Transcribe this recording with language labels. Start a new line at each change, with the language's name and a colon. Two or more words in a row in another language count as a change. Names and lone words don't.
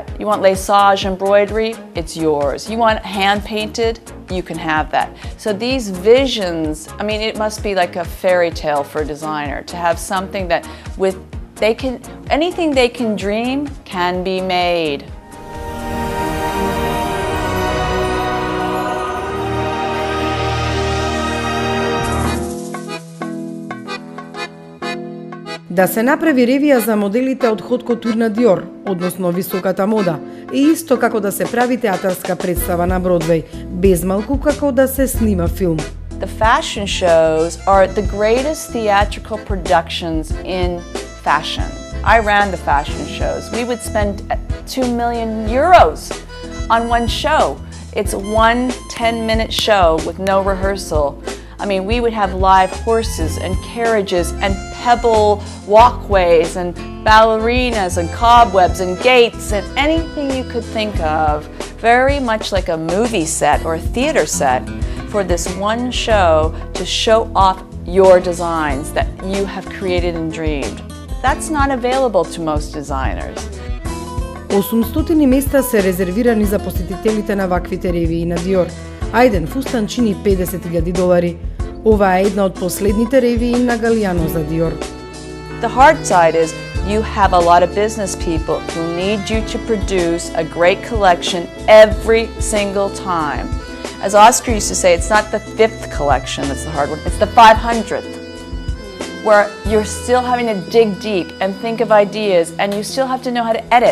English: You want laissage embroidery, it's yours. You want hand-painted, you can have that. So these visions, it must be like a fairy tale for a designer to have something that anything they can dream can be made.
Macedonian: Да се направи ревија за моделите од
French: Haute Couture
Macedonian: на Dior, односно високата мода, е исто како да се прави театарска представа на Бродвеј, без малку како да се снима филм.
English: The fashion shows are the greatest theatrical productions in fashion. I ran the fashion shows. We would spend 2 million euros on one show. It's one 10-minute show with no rehearsal. We would have live horses and carriages and pebble walkways and ballerinas and cobwebs and gates and anything you could think of, very much like a movie set or a theater set, for this one show to show off your designs that you have created and dreamed. That's not available to most designers.
Macedonian: 800 места се резервирани за посетителите на ваквите ревии на Dior, а еден фустан чини $50,000. Ова е една од последните ревии на Galliano за Dior.
English: The hard side is you have a lot of business people who need you to produce a great collection every single time. As Oscar used to say, it's not the 5th collection that's the hard one, it's the 500th, where you're still having to dig deep and think of ideas, and you still have to know how to edit.